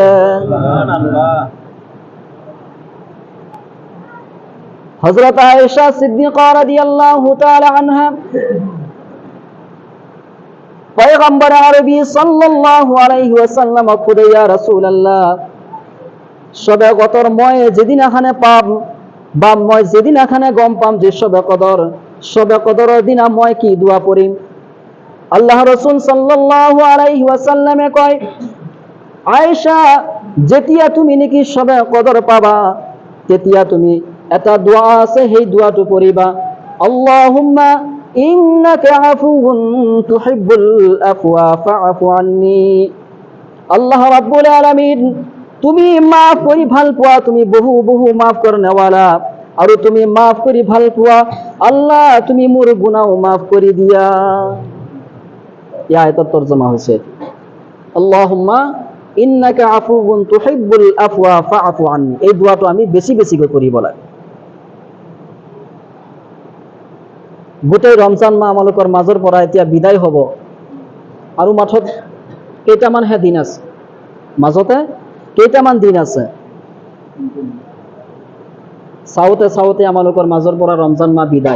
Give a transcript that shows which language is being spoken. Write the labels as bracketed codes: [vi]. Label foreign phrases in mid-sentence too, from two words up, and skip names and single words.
[as] সুবহানাল্লাহ। হযরত আয়েশা সিদ্দিকা [ar] رضي الله تعالى عنها [as] পয়গম্বর আরবি [ar] صلى الله عليه وسلم [as] খুদে [ar] يا رسول الله, [as] সবে কদর মই যেদিন এখানে পাম বা মই যেদিন এখানে গম পাম যে সবে কদরের দিন মই কি দোয়া পড়িম? আল্লাহ রাসূল [ar] صلى الله عليه وسلم [as] কয়, আয়েশা যেতিয়া তুমি নাকি সবে কদর পাবা, তেতিয়া তুমি এটা দোয়া আছে, সেই দোয়াটো পড়িবা, [ar] اللهم إنك عفو تحب العفو فاعف عني. الله رب العالمين, [as] তুমি মাফ করি ভাল পোৱা, তুমি বহু বহু মাফ করনেওয়ালা, আৰু তুমি মাফ করি ভাল পোৱা। আল্লাহ তুমি মোর গুনাহ মাফ কৰি দিয়া। এই আয়াতৰ তর্জমা হৈছে, [ar] اللهم إنك عفو تحب العفو فاعف عني. [as] এই দোয়াটো আমি বেছি বেছিকৈ কৰিব লাগে। গোটেই ৰমজান মাহ আমালোকৰ মাজৰ পৰা এতিয়া বিদায় হ'ব আৰু মাথত কেইটামানহে দিন আছে, মাজতে কেইটামান দিন আছে। চাওঁতে চাওঁতে আমালোকৰ মাজৰ পৰা ৰমজান মাহ বিদায়।